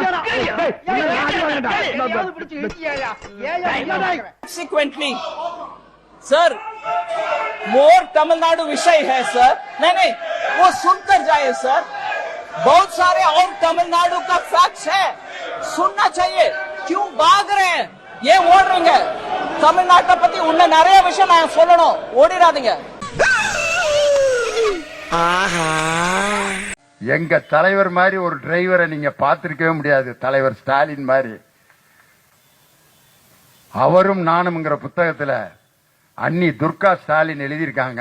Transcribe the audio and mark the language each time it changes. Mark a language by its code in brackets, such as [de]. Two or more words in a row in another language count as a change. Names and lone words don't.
[hi] Subsequently, सर मोर तमिलनाडु विषय है सर. नहीं वो सुनकर जाए सर. बहुत सारे और तमिलनाडु का फैक्ट्स है, सुनना चाहिए. क्यों भाग रहे हैं? ये ओड रहे हैं. तमिलनाटை [ta] பத்தி இன்னும் நிறைய விஷயம் நான் சொல்லணும், ஓடிடாதீங்க. எங்க தலைவர் மாதிரி ஒரு டிரைவரை நீங்க பார்த்திருக்கவே முடியாது. தலைவர் ஸ்டாலின் மாதிரி. அவரும் நானும்ங்கிற புத்தகத்துல அண்ணி துர்கா ஸ்டாலின் எழுதியிருக்காங்க.